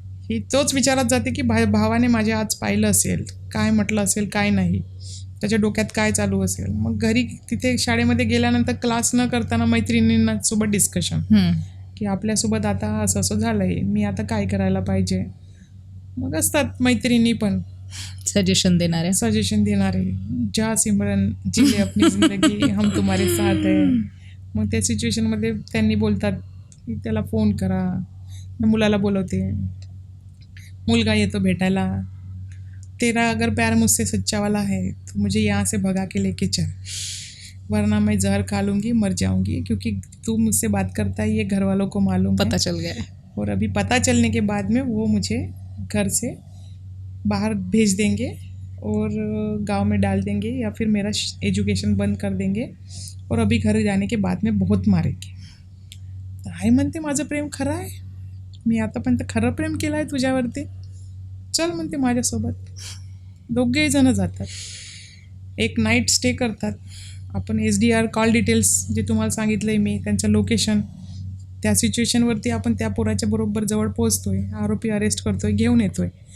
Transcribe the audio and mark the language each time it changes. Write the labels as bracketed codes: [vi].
[mr] ही तोच विचारात जाते की भावाने माझ्या आज पाहिलं असेल, काय म्हटलं असेल, काय नाही, त्याच्या डोक्यात काय चालू असेल. मग घरी तिथे शाळेमध्ये गेल्यानंतर क्लास न करताना मैत्रिणींना सोबत डिस्कशन की आपल्यासोबत आता असं असं झालं आहे, मी आता काय करायला पाहिजे. मग असतात मैत्रिणी पण सजेशन देणारे, [hi] जा सिमरन जी ले अपनी जिंदगी हम तुम्हारे साथ है. [mr] मग त्या सिच्युएशनमध्ये त्यांनी बोलतात की त्याला फोन करा, मुलाला बोलवते, मुलगा येतो भेटायला. [hi] तेरा अगर प्यार मुझसे सच्चा वाला है तो मुझे यहाँ से भगा के लेके चल, वरना मैं जहर खा लूँगी, मर जाऊँगी, क्योंकि तू मुझसे बात करता है ये घर वालों को मालूम पता चल गया, और अभी पता चलने के बाद में वो मुझे घर से बाहर भेज देंगे और गांव में डाल देंगे या फिर मेरा एजुकेशन बंद कर देंगे, और अभी घर जाने के बाद में बहुत मारेंगे. [mr] आई म्हणते माझं प्रेम खरं आहे, मी आतापर्यंत खरं प्रेम केलं आहे तुझ्यावरती, चल म्हणते माझ्यासोबत. दोघेही जण जातात. एक नाईट स्टे करतात. आपण SDR कॉल डिटेल्स जे तुम्हाला सांगितलं आहे मी, त्यांचं लोकेशन, त्या सिच्युएशनवरती आपण त्या पोराच्या बरोबर जवळ पोहोचतो आहे, आरोपी अरेस्ट करतो आहे, घेऊन येतो आहे.